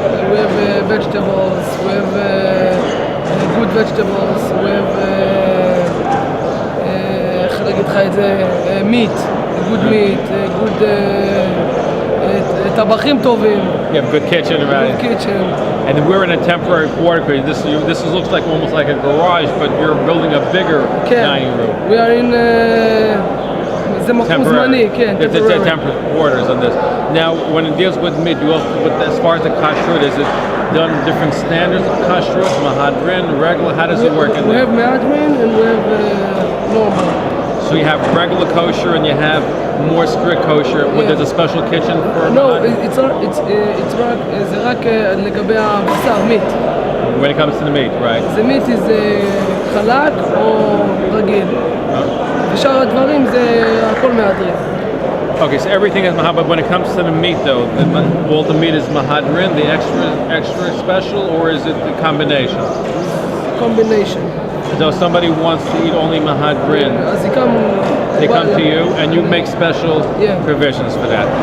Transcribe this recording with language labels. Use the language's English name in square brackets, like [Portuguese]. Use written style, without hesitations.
[English] We have vegetables, we have good vegetables, we have meat, good meat, good [Hebrew] טבחים טובים. [English] You have a good kitchen, right? Good kitchen. And we're in a temporary quarter. This looks like almost like a garage, but you're building a bigger dining room. We are in [Hebrew] זה מקום זמני, כן, [English] It's temporary quarters on this. Now, when it deals with meat, as far as the kashrut, is it done different standards of kashrut, mahadrin, regular? How does it work in there? We have mahadrin and we have normal. So you have regular kosher and you have more strict kosher. Yeah. There's a special kitchen for No, it's [Hebrew] רק לגבי הבשר, [English] meat. when it comes to the meat, right? The meat is [Hebrew] חלק או רגיל. ושאר הדברים זה הכל מהדרין. [English] Okay, so everything is mahad, but when it comes to the meat though, all the meat is mahadrin, the extra special, or is it the combination? Combination. So somebody wants to eat only mahadrin, they come to you and you make special provisions for that.